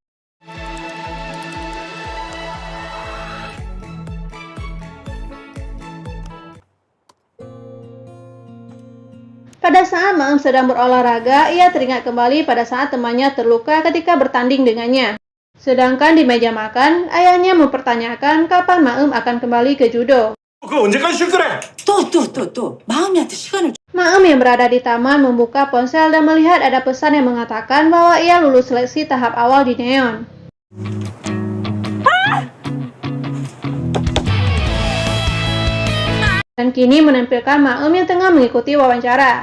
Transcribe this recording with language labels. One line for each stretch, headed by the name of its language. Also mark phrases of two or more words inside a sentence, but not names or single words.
Indonesian: Pada saat Maem sedang berolahraga, ia teringat kembali pada saat temannya terluka ketika bertanding dengannya. Sedangkan di meja makan, ayahnya mempertanyakan kapan Maem akan kembali ke judo.
Korean: 그거 언제까지 쉴 거래? 또 마음이한테 시간을
Indonesian: Maem yang berada di taman membuka ponsel dan melihat ada pesan yang mengatakan bahwa ia lulus seleksi tahap awal di Neon. Dan kini menampilkan Maem yang tengah mengikuti wawancara.